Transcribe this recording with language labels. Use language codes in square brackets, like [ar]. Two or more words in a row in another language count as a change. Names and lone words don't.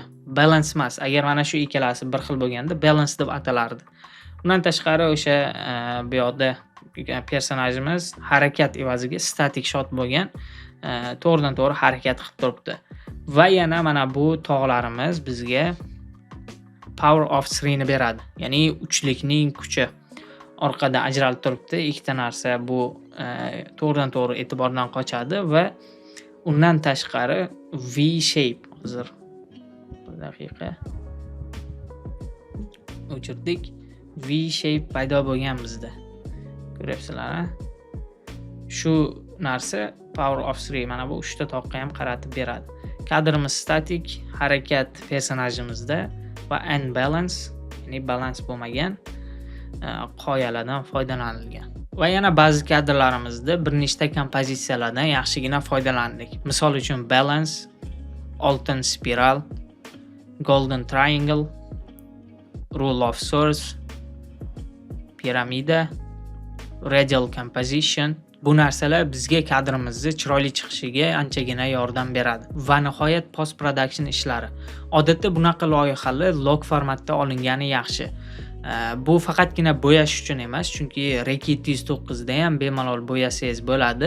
[uz] Balance emas. Agar mana shu ikkalasi bir xil bo'lganda balance deb atalardi. Undan tashqari o'sha bu yoqda personajimiz harakat evaziga [en] static shot [uz] bo'lgan, to'g'ridan to'g'ri harakat qilib turibdi. Va yana mana bu tog'larimiz bizga [en] power of 3 [uz] ni beradi. Ya'ni uchlikning kuchi. Orqada ajralib turibdi. Ikkita narsa bu to'g'ridan to'g'ri e'tibordan qochadi va undan tashqari [en] V shape, [uz] hozir bir daqiqa o'chirdik. [en] V shape [uz] paydo bo'lgan bizda. Ko'ryapsizlar, ha? Shu narsa [en] power of 3 [uz] mana bu 3 ta toqqa ham qaratib beradi. Kadrimiz statik, harakat personajimizda va unbalance, ya'ni balans bo'lmagan qoyalardan foydalanilgan. Va yana ba'zi kadrlarimizda bir nechta kompozitsiyalardan yaxshigina foydalandik. Misol uchun balance, oltin spiral, [en] golden triangle, rule of swords, piramida, radial composition. [uz] Bu narsalar bizga kadrimizni chiroyli chiqishiga anchagina yordam beradi. Va nihoyat [en] post production [uz] ishlari. Odatda bunaqa loyihalar log formatda olingani yaxshi. Bu faqatgina bo'yash uchun emas, chunki Reki 209 da ham bemalol bo'yasangiz bo'ladi.